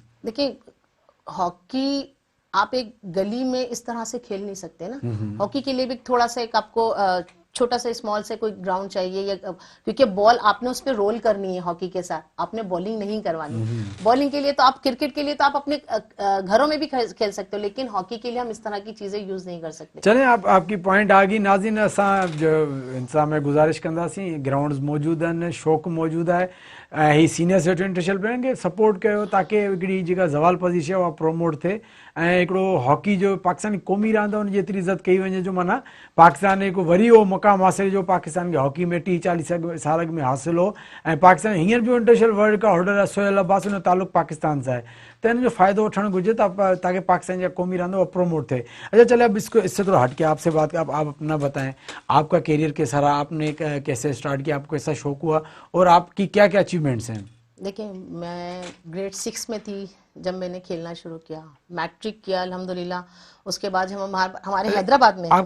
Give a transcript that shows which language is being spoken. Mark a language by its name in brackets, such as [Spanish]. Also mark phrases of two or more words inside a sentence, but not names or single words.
[Urdu] دیکھیے، ہاکی آپ ایک گلی میں اس طرح سے کھیل نہیں سکتے نا، ہاکی کے لیے بھی تھوڑا سا ایک آپ کو چھوٹا سا سمال سے کوئی گراؤنڈ چاہیے، یا کیونکہ بال آپ نے اس پر رول کرنی ہے ہاکی کے ساتھ، آپ نے بالنگ نہیں کروانی. بالنگ کے لیے تو آپ، کرکٹ کے لیے تو آپ اپنے گھروں میں بھی کھیل سکتے ہو، لیکن ہاکی کے لیے ہم اس طرح کی چیزیں یوز نہیں کر سکتے. چلیں، آپ کی پوائنٹ آ گئی ناظرین. [Sindhi] असां जो इंसान में गुजारिश कंदासीं, ग्राउंड्स मौजूद आहिनि, शौक़ मौजूद है, ही [English] senior citizen international [Sindhi] प्लेयरनि खे सपोर्ट कयो ताकि हिकिड़ी जेका ज़वाल पज़ी है उहा प्रोमोट थिए ऐं हिकिड़ो हॉकी जो पाकिस्तानी क़ौमी रांदि आहे उनजी एतिरी इज़त कई वञे जो माना पाकिस्तान हिकु वरी उहो मुक़ाम हासिल जो पाकिस्तान खे हॉकी में 30-40 साल में हासिल हो, ऐं पाकिस्तान हींअर बि [English] international world [Sindhi] का होल्डर आहे सोहेल अब्बास, उन जो ताल्लुक़ पाकिस्तान सां आहे, त हिन जो फ़ाइदो वठणु घुरिजे ताकि पाकिस्तान जा क़ौमी रांदि उहा प्रोमोट थिए। [Urdu] اچھا چلیے، اب اس سے تھوڑا ہٹ کے آپ سے بات، آپ اپنا بتائیں، آپ کا کیریئر کیسا رہا، آپ نے کیسے سٹارٹ کیا، آپ کو کیسا شوق ہوا اور آپ کی کیا کیا اچیومنٹس ہیں? دیکھیے، میں گریڈ 6 میں تھی جب میں نے کھیلنا شروع کیا، میٹرک کیا الحمدللہ. اس کے بعد ہم ہمارے حیدرآباد میں,